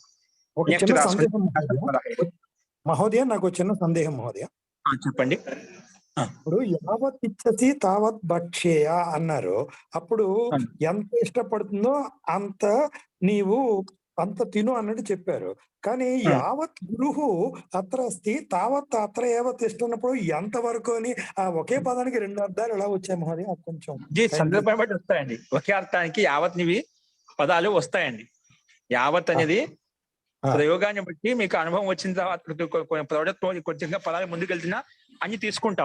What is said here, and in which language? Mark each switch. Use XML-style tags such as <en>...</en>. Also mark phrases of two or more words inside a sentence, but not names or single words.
<te>మహోదయ నాకు చిన్న సందేహం మహోదయ. చెప్పండి.</te> <sa>ఇప్పుడు యావత్ ఇచ్చసి తావత్ భక్షేయ అన్నారు.</sa> <te>అప్పుడు ఎంత ఇష్టపడుతుందో అంత తిను అన్నట్టు చెప్పారు. కానీ</te> <sa>యావత్ గురుహు అత్ర అస్తి తావత్ అత్ర</sa> <te>యావత్ ఇష్టన్నప్పుడు ఎంత వరకు అని ఆ ఒకే పదానికి 2 అర్థాలు ఎలా వచ్చాయి మహోదయ? కొంచెం సందర్భం బట్టి వస్తాయండి. ఒకే అర్థానికి యావత్ నివి పదాలు వస్తాయండి. యావత్ అనేది ప్రయోగాన్ని బట్టి మీకు అనుభవం వచ్చిన తర్వాత కొంచెంగా పదాలు ముందుకెళ్తున్నా అన్ని తీసుకుంటాం.</te>